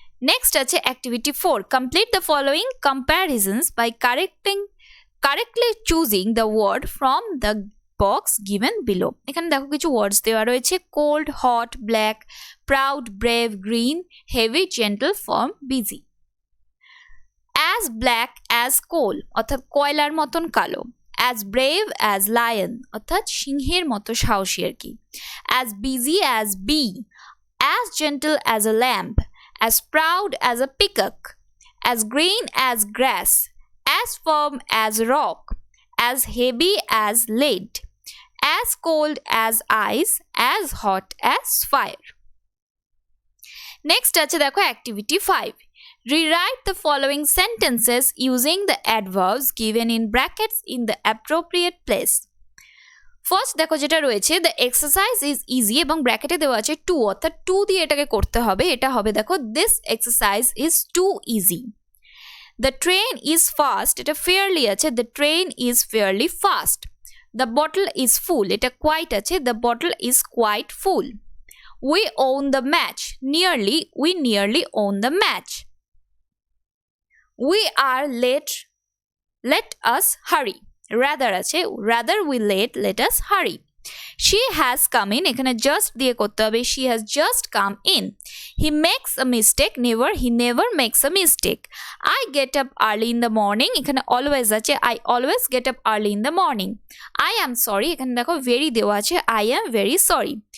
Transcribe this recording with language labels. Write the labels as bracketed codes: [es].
[en] Next [bn] আছে [en] activity 4, complete the following comparisons by correctly choosing the word from the box given below. [bn] এখানে দেখো কিছু ওয়ার্ডস দেওয়া রয়েছে [en] cold, hot, black, proud, brave, green, heavy, gentle, firm, busy. As black as coal [bn] অর্থাৎ কয়লার মতন কালো। [en] As brave as lion [bn] অর্থাৎ সিংহের মতো সাহসী আর কি। [en] As busy as bee, as gentle as a lamb, as proud as a peacock, as green as grass, as firm as rock, as heavy as lead, as cold as ice, as hot as fire. Next [bn] আছে দেখো [en] activity 5. Rewrite the following sentences using the adverbs given in brackets in the appropriate place. [bn] First দেখো যেটা রয়েছে [en] the exercise is easy [bn] এবং ব্র্যাকেটে দেওয়া আছে two অর্থাৎ টু দিয়ে এটাকে করতে হবে। এটা হবে দেখো [en] This exercise is too easy. The train is fast, [bn] এটা ফেয়ারলি আছে [en] The train is fairly fast. The bottle is full, [bn] এটা কোয়াইট আছে [en] The bottle is quite full. We won the match, nearly we nearly won the match. We are late, let us hurry, rather আছে rather we let us hurry. She has come in, এখানে just [bn] দিয়ে করতে হবে [en] she has just come in. He makes a mistake, he never makes a mistake. I get up early in the morning, এখানে always আছে I always get up early in the morning. I am sorry, [bn] এখানে দেখো [en] very [bn] দেওয়া আছে [en] I am very sorry.